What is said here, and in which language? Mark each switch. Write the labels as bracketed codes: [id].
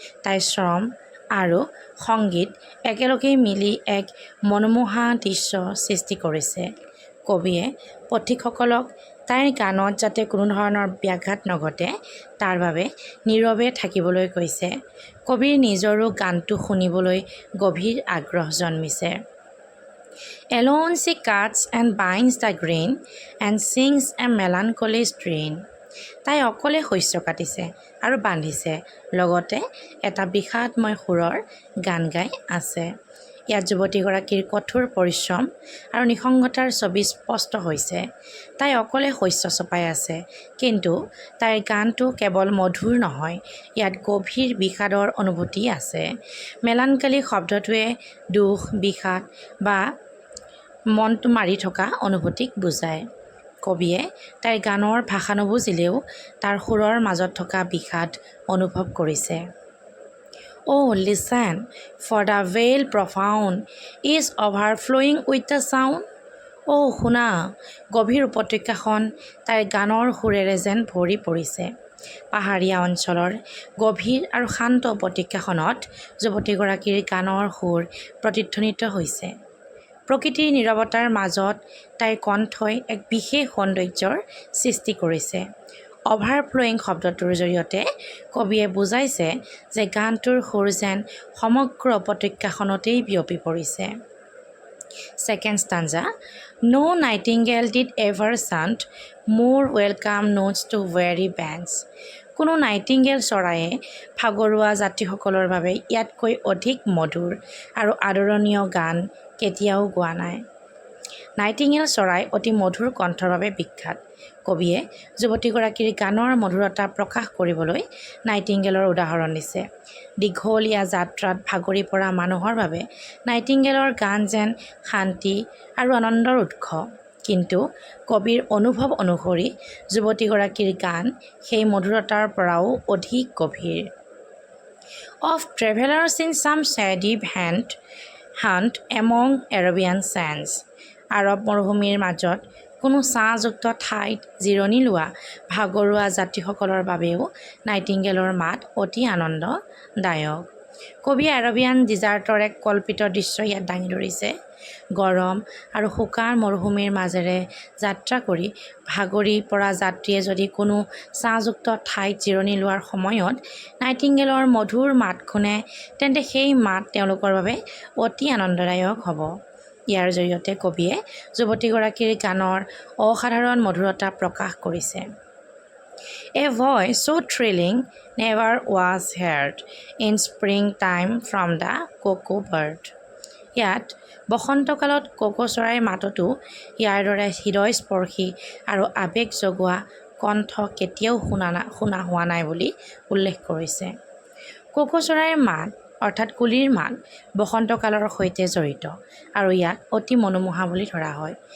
[as] তাইৰ শ্ৰম আৰু সংগীত একেলগে মিলি এক মনোমোহা দৃশ্য সৃষ্টি কৰিছে। কবিয়ে পথিকসকলক তাইৰ গানত যাতে কোনো ধৰণৰ ব্যাঘাত নঘটে তাৰ বাবে নীৰৱে থাকিবলৈ কৈছে। কবিৰ নিজৰো গানটো শুনিবলৈ গভীৰ আগ্ৰহ জন্মিছে। [en] Alone she cuts and binds the grain and sings a melancholy strain. [as] তাই অকলে শস্য কাটিছে আৰু বান্ধিছে, লগতে এটা বিষাদময় সুৰৰ গান গাই আছে। ইয়াত যুৱতীগৰাকীৰ কঠোৰ পৰিশ্ৰম আৰু নিসংগতাৰ ছবি স্পষ্ট হৈছে। তাই অকলে শস্য চপাই আছে, কিন্তু তাইৰ গানটো কেৱল মধুৰ নহয়, ইয়াত গভীৰ বিষাদৰ অনুভূতি আছে। মেলানকালি শব্দটোৱে দুখ, বিষাদ বা মনটো মাৰি থকা অনুভূতিক বুজায়। কবিয়ে তাইৰ গানৰ ভাষা নুবুজিলেও তাৰ সুৰৰ মাজত থকা বিষাদ অনুভৱ কৰিছে। [en] Oh, listen, for the veil profound is overflowing with the sound. [as] শুনা, গভীৰ উপত্যকাখন তাইৰ গানৰ সুৰেৰে যেন ভৰি পৰিছে। পাহাৰীয়া অঞ্চলৰ গভীৰ আৰু শান্ত উপত্যকাখনত যুৱতীগৰাকীৰ গানৰ সুৰ প্ৰতিধ্বনিত হৈছে। প্ৰকৃতিৰ নীৰৱতাৰ মাজত তাইৰ কণ্ঠই এক বিশেষ সৌন্দৰ্যৰ সৃষ্টি কৰিছে। অভাৰফ্ল'য়িং শব্দটোৰ জৰিয়তে কবিয়ে বুজাইছে যে গানটোৰ সুৰ যেন সমগ্ৰ উপত্যকাখনতেই বিয়পি পৰিছে। [en] Second stanza, no nightingale did ever sound more welcome notes to weary bands. [as] কোনো নাইটিংগেল চৰায়ে ভাগৰুৱা যাত্ৰীসকলৰ বাবে ইয়াতকৈ অধিক মধুৰ আৰু আদৰণীয় গান কেতিয়াও গোৱা নাই। নাইটিংগেল চৰাই অতি মধুৰ কণ্ঠৰ বাবে বিখ্যাত। কবিয়ে যুৱতীগৰাকীৰ গানৰ মধুৰতা প্ৰকাশ কৰিবলৈ নাইটিংগেলৰ উদাহৰণ দিছে। দীঘলীয়া যাত্ৰাত ভাগৰি পৰা মানুহৰ বাবে নাইটিংগেলৰ গান যেন শান্তি আৰু আনন্দৰ উৎস। কিন্তু কবিৰ অনুভৱ অনুসৰি যুৱতীগৰাকীৰ গান সেই মধুৰতাৰ পৰাও অধিক গভীৰ। [en] Of travelers in some shady hunt among Arabian sands. [as] আৰৱ মৰুভূমিৰ মাজত কোনো ছাঁযুক্ত ঠাইত জিৰণি লোৱা ভাগৰুৱা যাত্ৰীসকলৰ বাবেও নাইটিংগেলৰ মাত অতি আনন্দদায়ক। কবিয়ে আৰবিয়ান ডিজাৰ্টৰ এক কল্পিত দৃশ্য ইয়াত দাঙি ধৰিছে। গৰম আৰু শুকান মৰুভূমিৰ মাজেৰে যাত্ৰা কৰি ভাগৰি পৰা যাত্ৰীয়ে যদি কোনো ছাঁযুক্ত ঠাইত জিৰণি লোৱাৰ সময়ত নাইটিংগেলৰ মধুৰ মাত শুনে, তেন্তে সেই মাত তেওঁলোকৰ বাবে অতি আনন্দদায়ক হ'ব। ইয়াৰ জৰিয়তে কবিয়ে যুৱতীগৰাকীৰ গানৰ অসাধাৰণ মধুৰতা প্ৰকাশ কৰিছে। [en] A voice so thrilling never was heard in springtime from the cuckoo bird. [as] ইয়াত বসন্তকালত কোকো চৰাইৰ মাততো ইয়াৰ দৰে হৃদয়স্পৰ্শী আৰু আৱেগ জগোৱা কণ্ঠ কেতিয়াও শুনা হোৱা নাই বুলি উল্লেখ কৰিছে। কোকো চৰাইৰ মাত অৰ্থাৎ কুলিৰ মাত বসন্তকালৰ সৈতে জড়িত আৰু ইয়াক অতি মনোমোহা বুলি ধৰা হয়।